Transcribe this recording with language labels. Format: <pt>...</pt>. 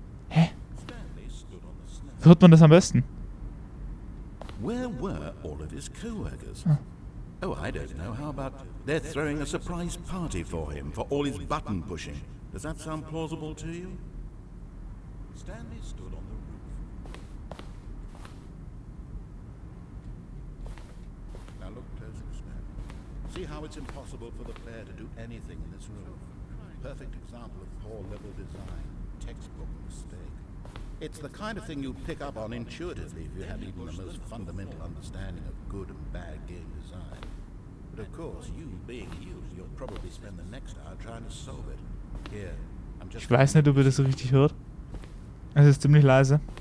<de>Wie hört man das am besten?</de> <en>Where were all of his co-workers? Huh. Oh, I don't know. How about they're throwing a surprise party for him for all his button pushing? Does that sound plausible to you? Stanley stood on the roof. Now look closely, Stanley. See how it's impossible for the player to do anything in this room? Perfect example of poor level design. Textbook mistake. It's the kind of thing you pick up on intuitively if you have even the most fundamental understanding of good and bad game design. But of course, you being you, you'll probably spend the next hour trying to solve it. Here, I'm just...</en> <de>Ich weiß nicht, ob ihr das so richtig hört. Es ist ziemlich leise.</de>